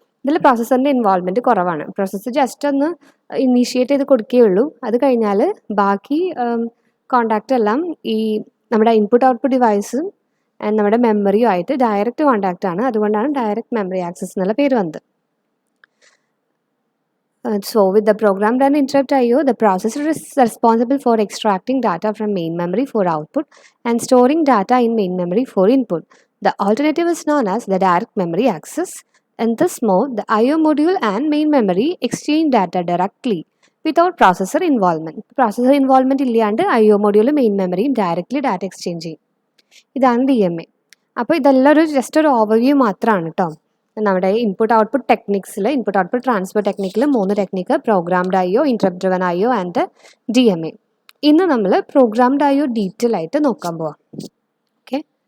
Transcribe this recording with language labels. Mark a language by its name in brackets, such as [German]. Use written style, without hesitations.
[Malayalam] ഇതിൽ പ്രോസസ്സറിൻ്റെ ഇൻവോൾവ്മെൻറ്റ് കുറവാണ്. Processor just ഒന്ന് ഇനീഷ്യേറ്റ് ചെയ്ത് കൊടുക്കുകയുള്ളൂ. അത് കഴിഞ്ഞാൽ ബാക്കി കോണ്ടാക്റ്റ് എല്ലാം ഈ നമ്മുടെ ഇൻപുട്ട് ഔട്ട്പുട്ട് ഡിവൈസും നമ്മുടെ മെമ്മറിയും ആയിട്ട് ഡയറക്റ്റ് കോണ്ടാക്റ്റ് ആണ്. അതുകൊണ്ടാണ് ഡയറക്റ്റ് മെമ്മറി ആക്സസ് എന്നുള്ള പേര് വന്നത്. [English] So with the programmed and interrupt IO, the processor is responsible for extracting data from main memory for output and storing data in main memory for input. The alternative is known as the direct memory access. In this mode, the IO module and main memory exchange data directly without processor involvement. [Malayalam] Processor involvement ഇല്ലാണ്ട് IO module main memory directly data exchange ചെയ്യും. ഇതാണ് DMA. അപ്പോൾ ഇതെല്ലാം just ഒരു overview മാത്രമാണ് കേട്ടോ. നമ്മുടെ input output ടെക്നിക്സിൽ input output transfer ടെക്നിക്കിൽ 3 technique: programmed IO, interrupt driven IO and DMA. ഇന്ന് നമ്മൾ പ്രോഗ്രാംഡ് IO ഡീറ്റെയിൽ ആയിട്ട് നോക്കാൻ പോവാം. ഓക്കെ.